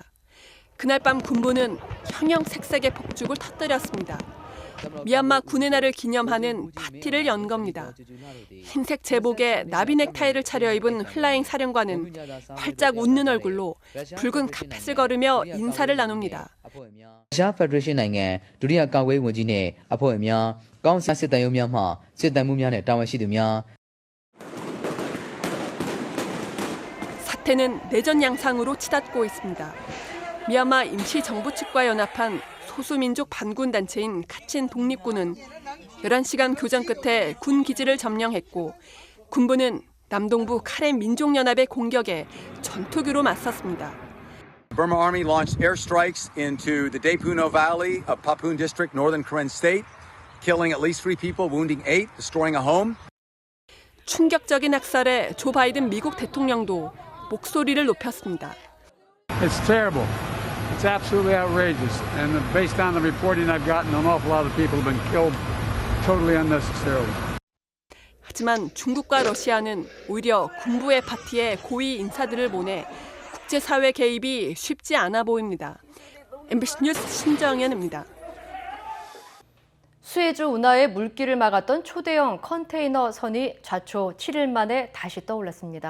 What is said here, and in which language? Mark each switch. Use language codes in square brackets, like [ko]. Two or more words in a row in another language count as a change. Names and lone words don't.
[ko] 그날 밤 군부는 형형색색의 폭죽을 터뜨렸습니다. 미얀마 군의 날을 기념하는 파티를 연 겁니다. 흰색 제복에 나비 넥타이를 차려입은 흘라행 사령관은 활짝 웃는 얼굴로 붉은 카펫을 걸으며 인사를 나눕니다. 아시아 페더레이션 [my] နိုင်ငံဒုတိယကာကွယ်ရေးဝန်ကြီးနဲ့အဖွဲ့ဝင်များကောင်းစစ်တပ်ရုံးများမှစစ်တပ်မှုများနဲ့တာဝန်ရှိသူများ [ko] 사태는 내전 양상으로 치닫고 있습니다. 미얀마 임시정부 측과 연합한 소수민족 반군 단체인 카친 독립군은 11시간 교전 끝에 군 기지를 점령했고 군부는 남동부 카렌 민족연합의 공격에 전투기로 맞섰습니다. [en] Burma Army launched airstrikes into the Daepuno Valley of Papun District, northern Karen State, killing at least 3 people, wounding 8, destroying a home. [ko] 충격적인 학살에 조 바이든 미국 대통령도 목소리를 높였습니다. [en] It's terrible. It's absolutely outrageous. And based on the reporting I've gotten, an awful lot of people have been killed totally unnecessarily. [ko] 하지만 중국과 러시아는 오히려 군부의 파티에 고위 인사들을 보내 국제사회 개입이 쉽지 않아 보입니다. MBC 뉴스 신정현입니다. 수에즈 운하의 물길을 막았던 초대형 컨테이너 선이 좌초 7일 만에 다시 떠올랐습니다.